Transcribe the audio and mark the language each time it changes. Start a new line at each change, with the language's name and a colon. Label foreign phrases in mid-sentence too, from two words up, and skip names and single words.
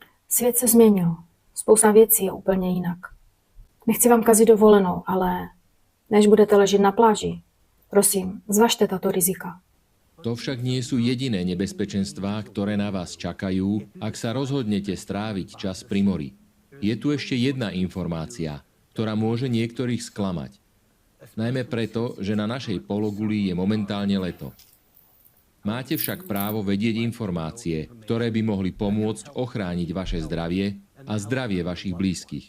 Czech: Svět se změnil. Spousta věcí je úplně jinak. Nechci vám kazit dovolenou, ale než budete ležet na pláži, prosím, zvažte tato rizika.
Slovak: To však nie sú jediné nebezpečenstvá, ktoré na vás čakajú, ak sa rozhodnete stráviť čas pri mori. Je tu ešte jedna informácia, ktorá môže niektorých sklamať. Najmä preto, že na našej pologuli je momentálne leto. Máte však právo vedieť informácie, ktoré by mohli pomôcť ochrániť vaše zdravie a zdravie vašich blízkych.